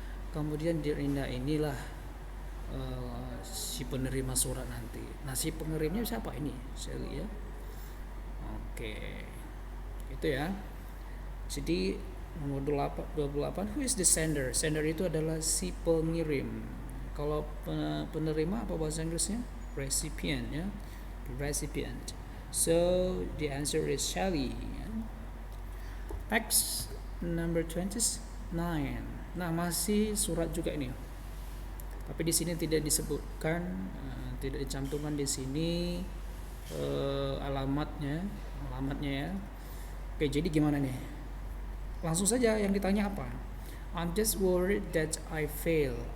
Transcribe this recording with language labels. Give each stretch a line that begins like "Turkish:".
Indonesian: Kemudian di rendah inilah si penerima surat nanti. Nah, si pengirimnya siapa ini? Sally ya. Oke. Itu ya. Jadi nomor 28,
English: who is the sender?
Indonesian: Sender itu adalah si pengirim. Kalau penerima apa bahasa Inggrisnya?
English: Recipient ya. Recipient. So the answer is Sally ya. Next, number 29.
Indonesian: Nah, masih surat juga ini. Tapi di sini tidak disebutkan, tidak dicantumkan di sini alamatnya ya. Oke, jadi gimana nih? Langsung saja yang ditanya apa?
English: I'm just worried that I fail.